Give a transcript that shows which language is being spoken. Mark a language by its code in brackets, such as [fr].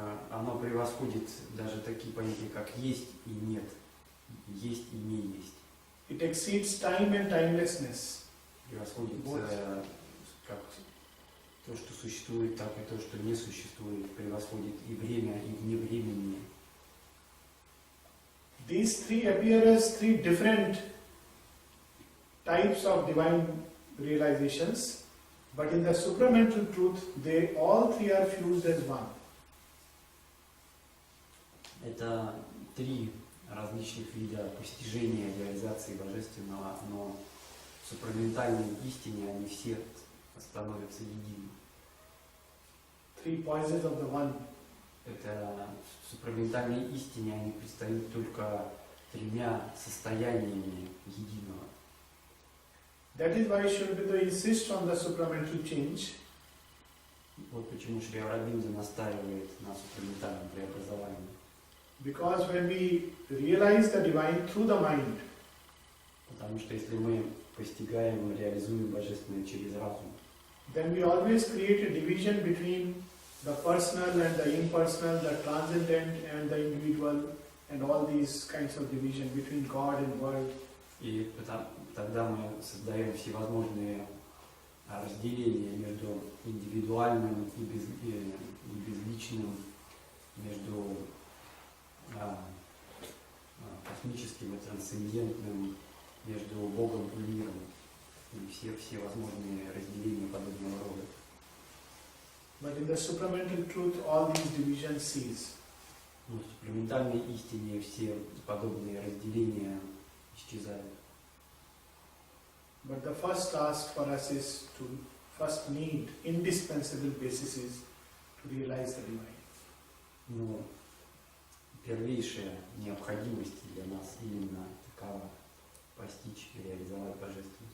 [ru] Оно превосходит даже такие понятия, как есть и нет, есть и не есть. [en] It exceeds time and timelessness. [ru] Превосходит как то, что существует, так и то, что не существует, превосходит и время, и вне времени. [en] These three appear as three different types of divine realizations, but in the supramental truth, they all three are fused as one. [ru] Это три различных вида постижения, реализации Божественного, но в супраментальной истине они все становятся единым. [en] Three poises of the one. [ru] Это в супраментальной истине они предстают только тремя состояниями единого. [en] That is why Shri Aurobindo insists on the supramental change. [ru] Вот почему Шри Ауробиндо настаивает на супраментальном преобразовании. [en] Because when we realize the divine through the mind, [ru] Потому что если мы постигаем, реализуем Божественное через разум, [en] then we always create a division between the personal and the impersonal, the transcendent and the individual, and all these kinds of division between God and world. [ru] и тогда мы создаем всевозможные разделения между индивидуальным и безличным, между космическим и трансцендентным, между Богом и миром, и все возможные разделения подобного рода. [en] But in the supramental truth, all these divisions cease. [ru] Но в супраментальной истине все подобные разделения исчезают. [en] But the first task for us is to first need indispensable basis to realize the divine. [ru] Но первейшая необходимость для нас именно такова: постичь и реализовать Божественное.